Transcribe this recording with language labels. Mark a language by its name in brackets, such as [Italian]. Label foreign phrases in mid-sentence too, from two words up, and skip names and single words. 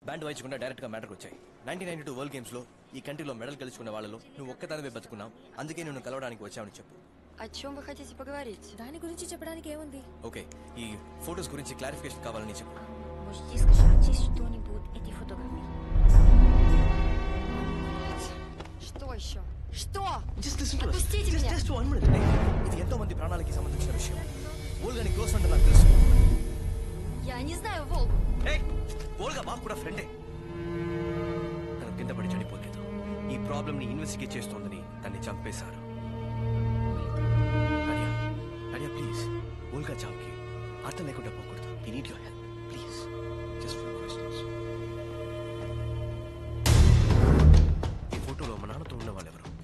[Telugu] బ్యాండ్ వాయించకుండా డైరెక్ట్గా మ్యాటర్కి వచ్చాయి. 1992 వరల్డ్ గేమ్స్లో ఈ కంట్రీలో మెడల్ గెలుచుకున్న వాళ్ళలో నువ్వు ఒక్కదానివే బతుకున్నావు. అందుకే నేను కలవడానికి వచ్చావని చెప్పు. [Russian] О чем вы хотите поговорить? [Telugu] దాని గురించి చెప్పడానికి ఏముంది? ఓకే, ఈ ఫొటోస్ గురించి క్లారిఫికేషన్ కావాలని చెప్పు. [Russian] Можете сказать что-нибудь этой фотографии? Что еще? Что? Отпустите меня! [Telugu] ఇది ఎంతో మంది ప్రాణాలకి సంబంధించిన విషయం. ఓల్గాని క్లోజ్ అంటే నాకు తెలుసు. [Russian] Я не знаю Волгу. [Telugu] ఓల్గా మాకు కూడా ఫ్రెండే. తను కింద పడి చనిపోలేదు. ఈ ప్రాబ్లమ్ ని ఇన్వెస్టిగేట్ చేస్తోందని తన్ని చంపేశారు. నడియా ప్లీజ్, ఓల్గా చావుకి అర్థం లేకుండా పోకూడదు. [English] We need your help please. Just few questions. [Telugu] ఈ ఫోటోలో మా నాన్నతో ఉన్న వాళ్ళెవరు?